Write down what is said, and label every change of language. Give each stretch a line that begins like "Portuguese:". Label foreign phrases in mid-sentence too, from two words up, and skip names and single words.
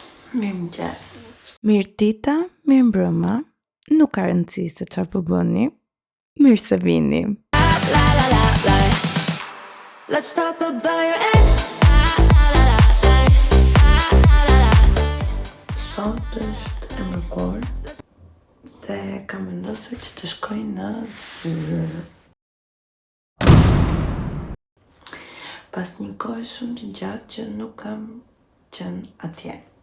Albanian: Mirëmëngjes. Mirë dita, mirë mbrëma, nuk ka rëndësi se çfarë po bëni. Mirë se vini.
English: Let's talk about your ex.
Albanian: Sot është e mërkurë dhe kam vendosur që të shkoj në zyrë. Pas një kohë shumë të gjatë që nuk kam qenë atje.